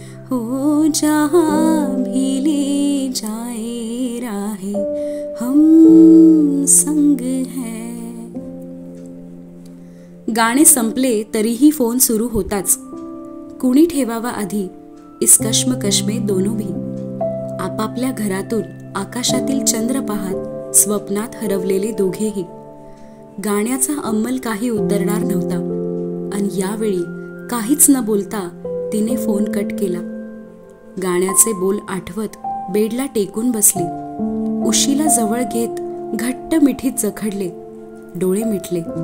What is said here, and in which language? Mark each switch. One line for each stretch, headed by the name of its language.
Hindi: हो जहाँ भी ले जाए राहे हम संग है.
Marathi: गाणे संपले तरीही फोन सुरू होताच. कुणी ठेवावा आधी
Hindi: इस कश्मकश में दोनों भी.
Marathi: आपापल्या घरातून आकाशातील चंद्र पाहत स्वप्नात हरवलेले दोघेही. गाण्याचा अंमल काही उतरणार नव्हता. आणि यावेळी काहीच न बोलता तिने फोन कट केला. गाण्याचे बोल आठवत बेडला टेकून बसली. उशीला जवळ घेत घट्ट मिठीत जखडले. डोळे मिटले.